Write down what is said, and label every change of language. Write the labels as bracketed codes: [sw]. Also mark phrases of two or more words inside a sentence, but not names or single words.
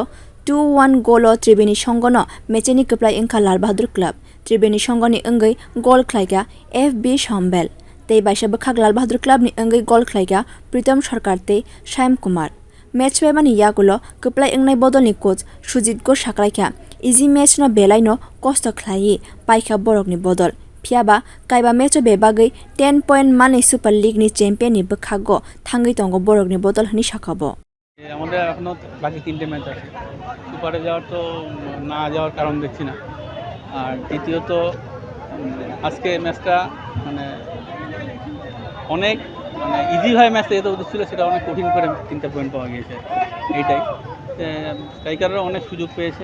[trp] 2-1 golo Triveni songha no mechenwi kwplai wngkha Lal Bahadur club Triveni songha ni wngwi gol khlaiga FB Shombel tei baisa bwkhak Lal Bahadur club ni wngwi gol khlaiga Pritam Sarkar tei Shaim Kumar match mani yagulo kwplai wngnai bodolni coach Sujit go saklaikha [en] easy match [trp] no belai no kosto khlai paikha borokni bodol Piaba kaiba match bebagui 10 point mane Super League ni champion ni bwkhago thangui tongo borokni bodol hini sakabo [bn] আমাদের এখনো বাকি 3টে ম্যাচ আছে সুপারে যাওয়ার তো না যাওয়ার কারণ দেখছি না আর দ্বিতীয়ত আজকে ম্যাচটা মানে অনেক ইজি ভাবে ম্যাচটা যেতে উচিত ছিল সেটা অনেক কঠিন করে 3টা পয়েন্ট পাওয়া গিয়েছে এইটাই স্ট্রাইকাররা অনেক সুযোগ পেয়েছে